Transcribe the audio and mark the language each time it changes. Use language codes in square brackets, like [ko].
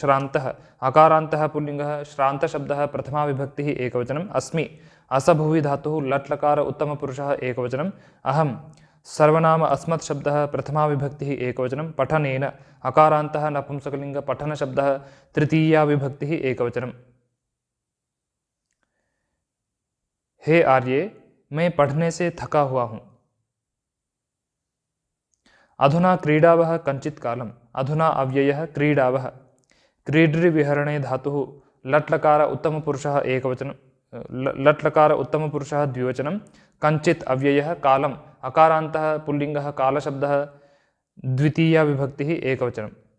[sa] श्रान्तः अकारान्तः पुल्लिङ्गः श्रान्तशब्दः प्रथमा विभक्तिः एकवचनम्। अस्मि असभुवि धातुः लट्लकार उत्तमपुरुषः एकवचनम्। अहं सर्वनाम अस्मत् शब्दः प्रथमा विभक्तिः एकवचनं। पठनेन अकारान्तः नपुंसकलिङ्ग पठनशब्दः तृतीया विभक्तिः एकवचनम्। [hi] हे आर्ये मैं पढ़ने से थका हुआ हूँ। [sa] अधुना क्रीडावः कञ्चित् कालम्। अधुना अव्ययः क्रीडावः। क्रीडृविहरणे धातुः लट्लकार उत्तमपुरुषः एकवचनं लट्लकार उत्तमपुरुषः द्विवचनं। कञ्चित् अव्ययः कालम् अकारान्तः पुल्लिङ्गः कालशब्दः द्वितीया विभक्तिः एकवचनम्।